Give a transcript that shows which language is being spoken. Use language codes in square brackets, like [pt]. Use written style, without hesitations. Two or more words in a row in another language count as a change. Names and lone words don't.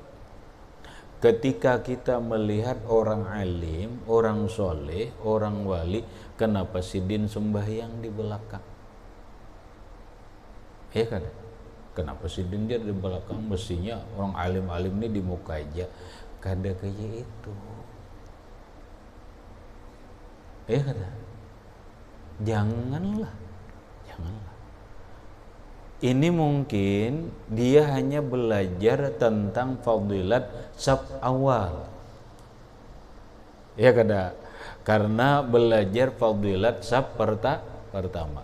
[id] Ketika kita melihat orang alim, orang soleh, orang wali, kenapa sidin sembahyang di belakang? Ya kan? Kenapa sidin dia di belakang? Mestinya orang alim-alim ini di muka aja. Kada kayak itu. Ya kan? Janganlah. Ini mungkin dia hanya belajar tentang fadilat saf awal. Ya kada, karena belajar fadilat saf pertama.